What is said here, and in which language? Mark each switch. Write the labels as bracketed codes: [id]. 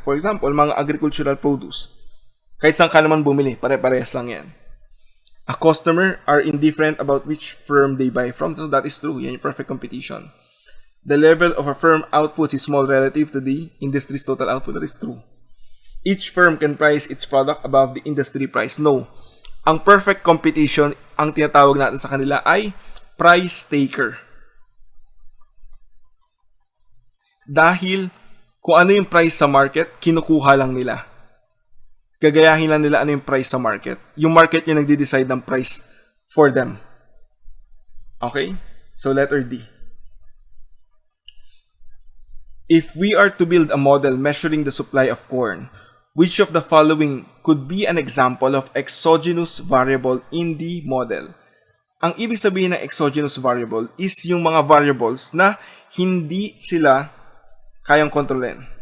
[tl] For example, mga agricultural produce. Kahit saan ka naman bumili, pare-parehas lang yan. [en] A customer are indifferent about which firm they buy from. So that is true. [tl] Yan yung perfect competition. [en] The level of a firm output is small relative to the industry's total output. That is true. Each firm can price its product above the industry price. No. [tl] Ang perfect competition, ang tinatawag natin sa kanila ay price taker. Dahil kung ano yung price sa market, kinukuha lang nila. Gagayahin lang nila ano yung price sa market. Yung market yung nagde-decide ng price for them. Okay? So, letter D. [en] If we are to build a model measuring the supply of corn, which of the following could be an example of exogenous variable in the model? [tl] Ang ibig sabihin ng exogenous variable is yung mga variables na hindi sila kayang kontrolin.